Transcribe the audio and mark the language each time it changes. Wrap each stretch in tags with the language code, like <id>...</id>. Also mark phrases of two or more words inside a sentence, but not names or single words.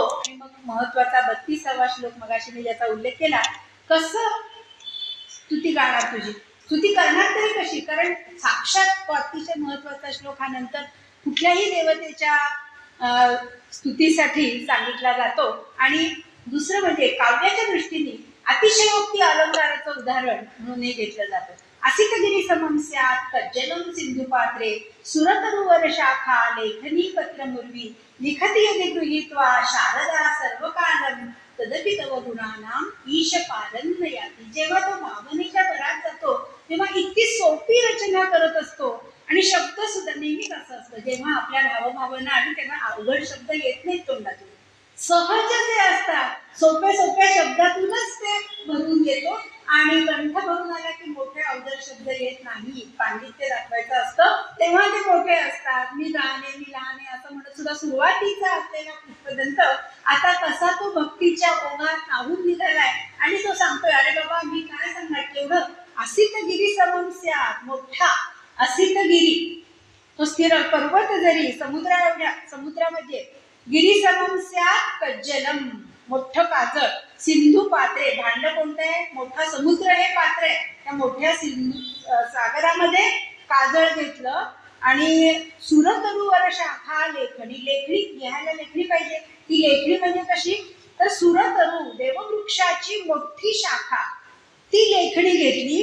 <mr>आणि मग महत्वाचा 32वा श्लोक मगाशी मी ज्याचा उल्लेख केला, कसं स्तुती गाणार तुझी? स्तुती करणार तरी कशी, कारण साक्षात अतिशय महत्वाचा श्लोक हा नंतर कुठल्याही देवतेच्या स्तुतीसाठी सांगितला जातो. आणि दुसरं म्हणजे काव्याच्या दृष्टीने अतिशयोक्ती अलंकाराचं उदाहरण म्हणून हे घेतलं जातं.</mr> <sa>असितगिरी समम स्यात् कज्जलं सिंधु पात्रे सुरतरुवर शाखा लेखनी पत्र मुर्वी लिखती यदि गृहीत्वा शारदा सर्वकालं तदपि तव गुणानां ईश पालन याती.</sa> <mr>जेव्हा तो भावनेच्या भरात जातो तेव्हा इतकी सोपी रचना करत असतो. आणि शब्द सुद्धा नेहमीच असं असतं, जेव्हा आपल्या भावभावना आणि तेव्हा अवघड शब्द येत नाहीत तोंडातून, सहज ते असतात, सोप्या सोप्या शब्दातूनच ते भरून येतो. आणि कंठ भरून आला की मोठे अवघड शब्द येत नाही. पांडित्य दाखवायचं असतं तेव्हा ते मोठे असतात. मी लहाने असं म्हणत सुद्धा सुरुवातीचा असलेला पुष्पदंत आता कसा तो भक्तीच्या ओघात नाहून निघालाय आणि तो सांगतोय, अरे बाबा मी काय सांगणार, केवढं</mr> <sa>असितगिरी समम स्यात्,</sa> <mr>मोठा असितगिरी तो स्थिर पर्वत जरी समुद्रामध्ये</mr> <sa>गिरी समम स्यात् कज्जलम,</sa> <mr>मोठं काजळ,</mr> <sa>सिंधू पात्रे,</sa> <mr>भांड कोणतं आहे, मोठा समुद्र हे पात्र आहे. त्या मोठ्या सिंधू सागरामध्ये काजळ घेतलं आणि</mr> <sa>सुरतरुवर शाखा लेखणी,</sa> <mr>लेखणी लिहायला लेखणी पाहिजे. ती लेखणी म्हणजे कशी, तर सुरतरु देववृक्षाची मोठी शाखा ती लेखणी घेतली.</mr>